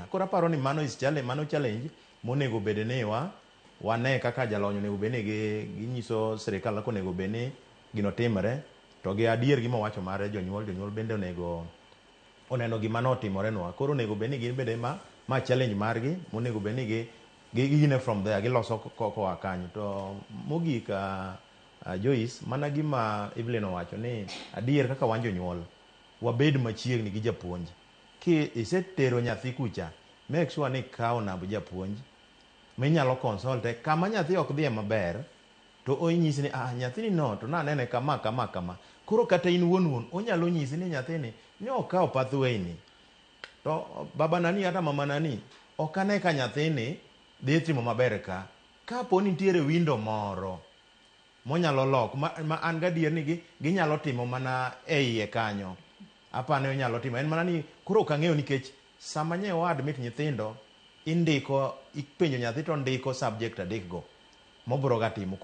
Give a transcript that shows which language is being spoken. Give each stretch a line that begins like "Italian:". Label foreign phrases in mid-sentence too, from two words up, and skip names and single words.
Luo (Kenya and Tanzania): Koro aparo ni mano
English: is challenge,
Luo (Kenya and Tanzania): mano challenge monego bed ni wane kaka jalony onego bed ni ginyiso sirikal ka onego bed ni gino timre to gi adier gima wacho mare jonyuol bende onego oneno gima notimore nwa. Koro onego bed ni gin bende ma challenge margi monego bed ni gine
English: from there
Luo (Kenya and Tanzania): giloso koa kanyo. To mogik Joyce, mana gima Evelyn owacho ni adier kaka wan jonyuol wabed machiegni gi japuonj. Ki isetero nyathi kucha,
English: make sure
Luo (Kenya and Tanzania): ni ikawo namba japuonj minyalo consulte kama nyathi ok dhiye maber to onyisi ni nyathini no to nanene kama. Koro kata in wuon onyalo nyisi ni nyathini ne okawo pathway ni to baba nani hata mama nani ok ane ka nyathini dhi timo maber kapo ni nitiere window moro monyalo lok ma an gadier ni ginyalo timo mana e iye kanyo. Apane onyalo timo en mana ni koro ok ang'eyo nikech sama nyewo admit nyithindo indiko ipenjo nyathi to ndiko subject adek go mobro ga timo.